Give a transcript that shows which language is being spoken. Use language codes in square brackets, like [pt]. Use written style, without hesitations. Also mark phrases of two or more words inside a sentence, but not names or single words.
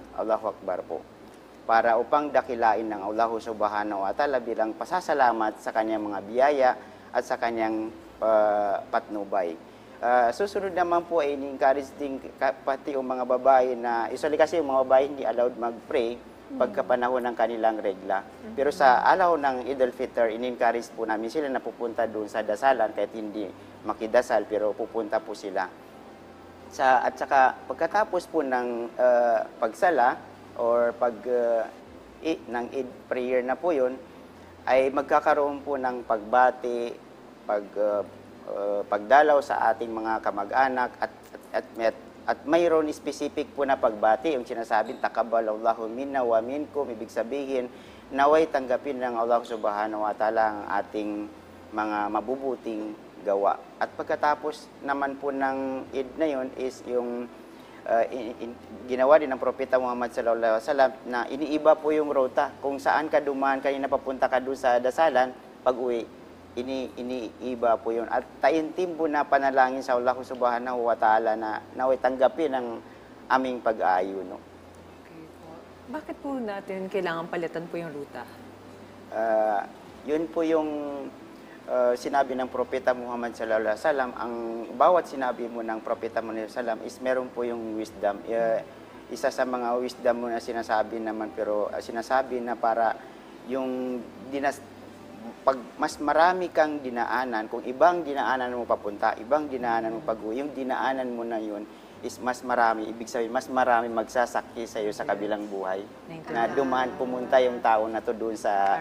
[ar] الله أكبر [tl] po. Para upang dakilain ng Allah [ar] سبحانه وتعالى [tl] bilang pasasalamat sa kanyang mga biyaya at sa kanyang patnubay. Susunod naman po ay encourage din pati yung mga babae na, usually kasi yung mga babae hindi allowed mag-pray pagkapanahon ng kanilang regla. Pero sa araw ng Eid al-Fitr, in-encourage po namin sila na pupunta doon sa dasalan kahit hindi makidasal, pero pupunta po sila. At saka pagkatapos po ng pagsala, or ng [en] Eid prayer [tl] na po yun, ay magkakaroon po ng pagbati, pagdalaw sa ating mga kamag-anak at mayroon specific po na pagbati, yung sinasabing [ar] تقبل الله منا ومنكم, [tl] ibig sabihin naway tanggapin ng Allah [ar] سبحانه وتعالى [tl] ang ating mga mabubuting gawa. At pagkatapos naman po ng Eid na yun is yung ginawa din ng Propeta Muhammad [ar] صلى الله عليه وسلم [tl] na iniiba po yung rota. Kung saan ka dumaan, kanina papunta ka doon sa dasalan, pag-uwi, iniiba po yun. At taintimbo na panalangin sa Allah [ar] سبحانه وتعالى [tl] na naway tanggapin ang aming pag-aayuno. Okay po. Bakit po natin kailangan palitan po yung ruta? Yun po yung sinabi ng Propeta Muhammad [ar] صلى الله عليه وسلم. [tl] Ang bawat sinabi mo ng Propeta Muhammad [ar] صلى الله عليه وسلم [tl] is meron po yung wisdom. Isa sa mga wisdom mo na sinasabi naman, pero sinasabi na para yung pag mas marami kang dinaanan, kung ibang dinaanan mo papunta, ibang dinaanan mo pag-uwi, yung dinaanan mo na yun is mas marami, ibig sabihin mas marami magsasakyi sa iyo sa kabilang buhay na dumaan pumunta yung tao na to doon sa